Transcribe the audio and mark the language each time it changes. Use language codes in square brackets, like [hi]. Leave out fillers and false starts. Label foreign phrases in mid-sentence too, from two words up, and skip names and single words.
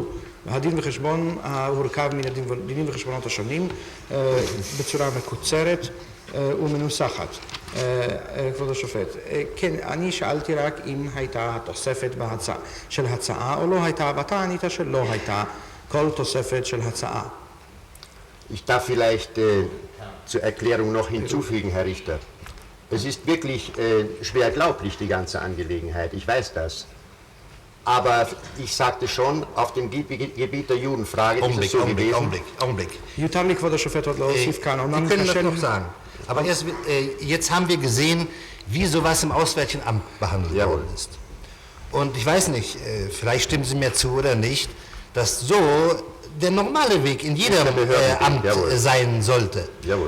[he] הדין וחשבון הורכב מן הדינים וחשבונות השונים בצורה מקוצרת ומנוסחת. כבוד השופט, כן, אני שאלתי רק אם הייתה התוספת של הצעה או לא הייתה, ואתה ענית שלא הייתה כל תוספת של הצעה. [de] Ich darf vielleicht zur Erklärung noch hinzufügen, Herr Richter. Es ist wirklich schwer glaublich, die ganze Angelegenheit, ich weiß das. Aber ich sagte schon, auf dem Gebiet der Judenfrage ist es so gewesen. Augenblick. [he] יותר לי כבוד השופט עוד להוסיף כאן. [de] Sie können das noch sagen. Aber jetzt haben wir gesehen, wie sowas im Auswärtigen Amt behandelt worden ist. Und ich weiß nicht, vielleicht stimmen Sie mir zu oder nicht, dass so der normale Weg in jedem Amt sein sollte. Jawohl.